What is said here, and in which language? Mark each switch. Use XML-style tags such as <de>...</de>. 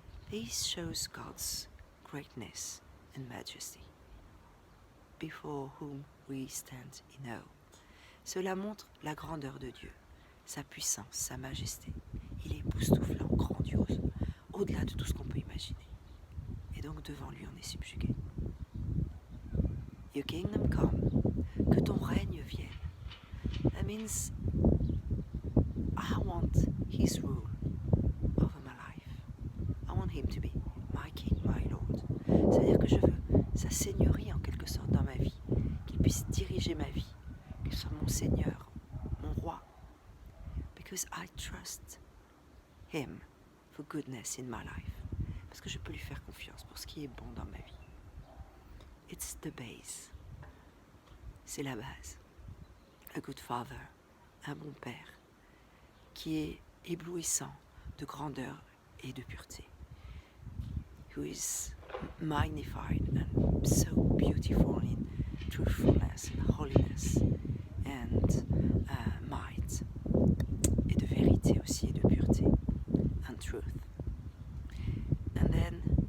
<en>This shows God's greatness and majesty, before whom we stand in awe.</en> <fr>Cela montre la grandeur de Dieu, sa puissance, sa majesté. Il est époustouflant, grandiose, au-delà de tout ce qu'on peut imaginer. Et donc devant lui, on est subjugué.</fr> <en>Your kingdom come,</en> <fr>que ton règne vienne.</fr> <en>That means I want his rule over my life. I want him to be my king, my lord.</en> <fr>C'est-à-dire que je veux sa seigneurie en quelque sorte dans ma vie, qu'il puisse diriger ma vie, qu'il soit mon seigneur, mon roi.</fr> <en>Because I trust him for goodness in my life.</en> <fr>Parce que je peux lui faire confiance pour ce qui est bon dans ma vie.</fr> <en>It's the base.</en> <fr>C'est la base.</fr> <en>A good father,</en> <fr>un bon père, qui est éblouissant de grandeur et de pureté.</fr> <en>Who is magnified and so beautiful in truthfulness and holiness and might.</en> <fr>Et de vérité aussi et de pureté.</fr> <en>And truth. And then</en>